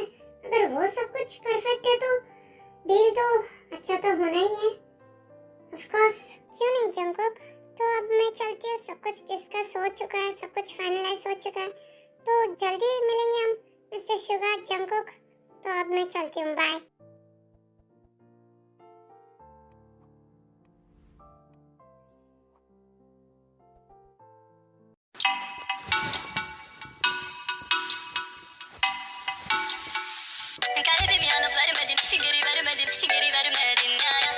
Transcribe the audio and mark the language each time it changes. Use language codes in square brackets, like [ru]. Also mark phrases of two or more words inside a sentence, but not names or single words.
[hi] अगर वो सब कुछ परफेक्ट है तो डील तो अच्छा तो होना ही है। [en] of course, [hi] क्यों नहीं जंगकुक? तो अब मैं चलती हूँ, सब कुछ डिस्कस हो चुका है, सब कुछ फाइनलाइज हो चुका है, तो जल्दी मिलेंगे हम मिस्टर शुगर, जंगकुक। तो अब मैं चलती हूँ, बाय। [tr] Kalbimi alıp vermedin, geri vermedin, geri vermedin ya.